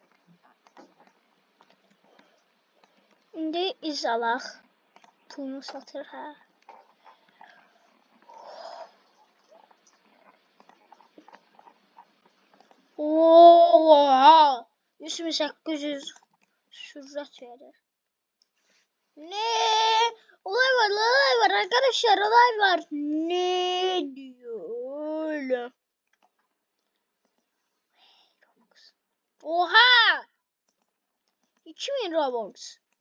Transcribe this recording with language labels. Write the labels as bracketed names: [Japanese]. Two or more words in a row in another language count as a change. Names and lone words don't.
[Azerbaijani] İndi iz alaq. Pulunu satır hə. Oha! 3800 sürət verir. [Turkish] Ne? Olay var arkadaşlar, olay var. Ne diyor öyle? Oha! 2000 Robux.